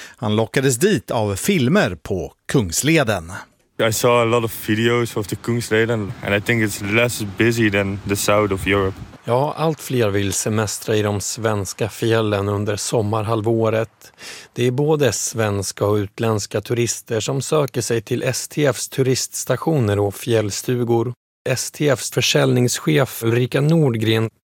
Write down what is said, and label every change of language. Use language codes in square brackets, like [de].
[sv] Han lockades dit av filmer på Kungsleden. [en] I saw a lot of videos of the Kungsleden and I think it's less busy than the south of Europe. [sv] Ja, allt fler vill semestra i de svenska fjällen under sommarhalvåret. Det är både svenska och utländska turister som söker sig till STFs turiststationer och fjällstugor. STFs försäljningschef Ulrika Nordgren.